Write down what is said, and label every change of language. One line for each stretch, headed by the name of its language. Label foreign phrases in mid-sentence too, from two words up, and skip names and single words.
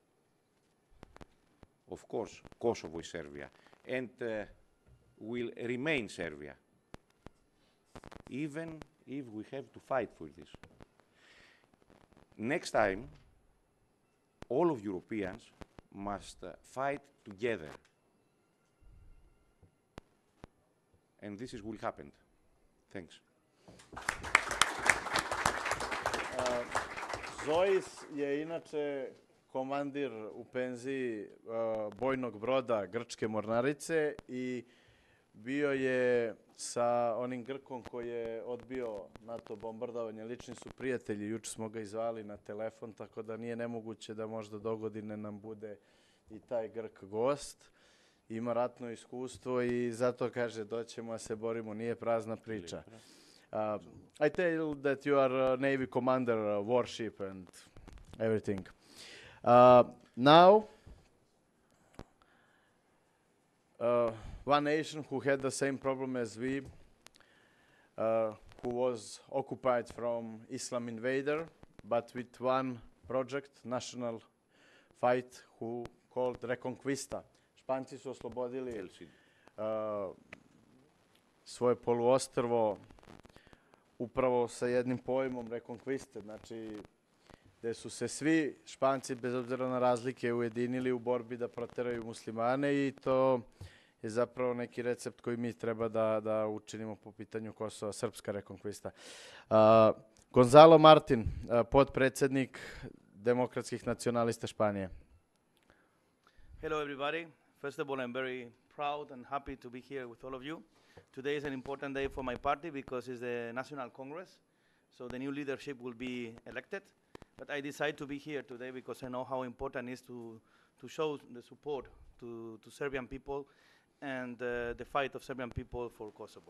English: Of course, Kosovo is Serbia, and will remain Serbia, even if we have to fight for this. Next time, all of Europeans must fight together. And this will happen. Thanks.
Serbian: Zois je inače komandir u penziji bojnog broda Grčke mornarice i bio je sa onim Grkom koji je odbio NATO bombardovanje. Lični su prijatelji, juče smo ga izvali na telefon, tako da nije nemoguće da možda dogodine nam bude i taj Grk gost. Ima ratno iskustvo i zato kaže doćemo da se borimo, nije prazna priča.
English: I tell that you are a Navy commander, warship and everything. Now, one nation who had the same problem as we, who was occupied from Islam invader, but with one project, national fight, who called Reconquista.
Serbian: Španci su oslobodili svoje poluostrvo upravo sa jednim pojmom rekonkviste, znači gde su se svi Španci, bez obzira na razlike, ujedinili u borbi da proteraju muslimane i to je zapravo neki recept koji mi treba da učinimo po pitanju Kosova, srpska rekonkvista. Gonzalo Martin, potpredsednik Demokratskih nacionalista Španije.
English: Hello everybody. First of all, I'm very proud and happy to be here with all of you. Today is an important day for my party because it's the National Congress, so the new leadership will be elected. But I decided to be here today because I know how important it is to show the support to Serbian people and the fight of Serbian people for Kosovo.